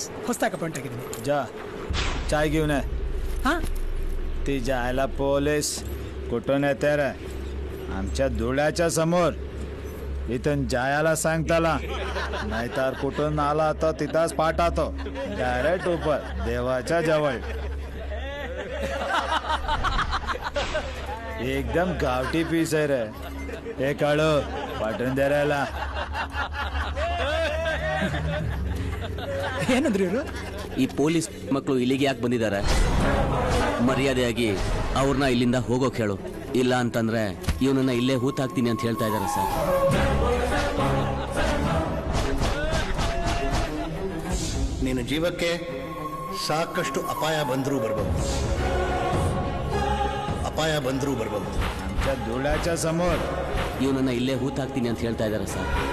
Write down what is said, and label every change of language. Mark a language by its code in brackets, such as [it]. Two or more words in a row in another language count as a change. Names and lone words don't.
[kn] ಹೊಸದಾಗಿ ಅಪಾಯಿಂಟ್ ಆಗಿದ್ದೀನಿ. [mr] जा चाय घेऊन ये. हा? ती जायला पोलीस कुठून येते रे? आमच्या धुळ्याच्या समोर. इथून जायला सांग त्याला, नाहीतर कुठून आला तर तिथंच पाठवतो डायरेक्ट ऊपर देवाच्या जवळ. एकदम गावठी पीस आहे रे. हे काढो, पाठवून दे रायला. [kn] ಏನಂದ್ರಿ ಇವರು? ಈ ಪೊಲೀಸ್ ಮಕ್ಕಳು ಇಲ್ಲಿಗೆ ಯಾಕೆ ಬಂದಿದ್ದಾರೆ? ಮರ್ಯಾದೆಯಾಗಿ ಅವ್ರನ್ನ ಇಲ್ಲಿಂದ ಹೋಗೋಕೆ ಹೇಳು. ಇಲ್ಲ ಅಂತಂದ್ರೆ ಇವನನ್ನ ಇಲ್ಲೇ ಹೂತಾಕ್ತೀನಿ ಅಂತ ಹೇಳ್ತಾ ಇದ್ದಾರೆ ಸರ್. ನಿನ್ನ ಜೀವಕ್ಕೆ ಸಾಕಷ್ಟು ಅಪಾಯ ಬಂದರೂ ಬರಬಹುದು. [mr] आमच्या धुळ्याच्या समोर. [kn] ಇವನನ್ನ ಇಲ್ಲೇ ಹೂತಾಕ್ತೀನಿ ಅಂತ ಹೇಳ್ತಾ ಇದ್ದಾರೆ ಸರ್.